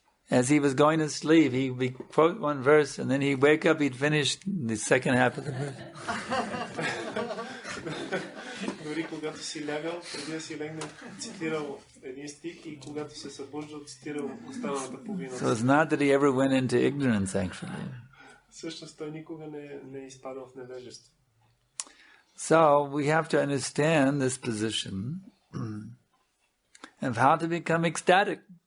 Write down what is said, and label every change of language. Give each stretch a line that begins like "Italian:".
English: As he was going to sleep, he'd be quote one verse, and then he'd wake up, he'd finish the second half of the verse.
Bulgarian: Дори когато си лягал, преди да си легне, цитирал един стих и когато се събуждал, цитирал останалата половина.
English: So it's not that he ever went into ignorance, actually.
Bulgarian: Всъщност той никога не е изпадал в невежество.
English: So we have to understand this position of how to become ecstatic.